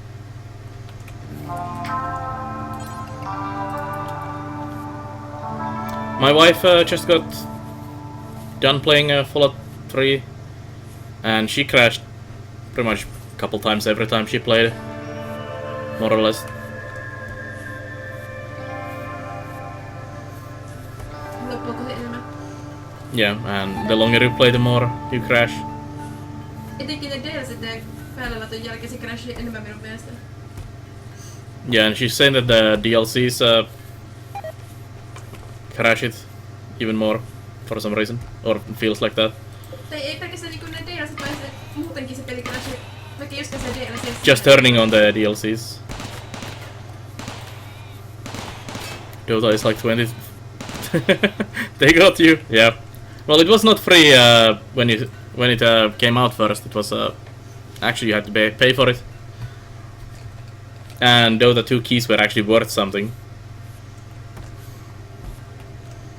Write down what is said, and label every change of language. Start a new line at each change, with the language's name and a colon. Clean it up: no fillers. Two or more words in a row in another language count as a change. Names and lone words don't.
English: My wife just got done playing Fallout 3, and she crashed pretty much a couple times every time she played, more or less. Yeah, and the longer you play, the more you crash.
Finnish: Etenkin ne DLCt päällelaton jälkeen se crashii enemmän minun mielestä.
English: Yeah, and she's saying that the DLCs crash it even more for some reason, or it feels like that.
Finnish: Tai ei pelkästään niinku ne DLCt, vaan se muutenkin se peli crashii. Vaikka just se DLCs.
English: Just turning on the DLCs. Dota is like 20. They got you. Yeah. Well, it was not free when it came out first. It was actually you had to pay for it. And Dota 2 keys were actually worth something.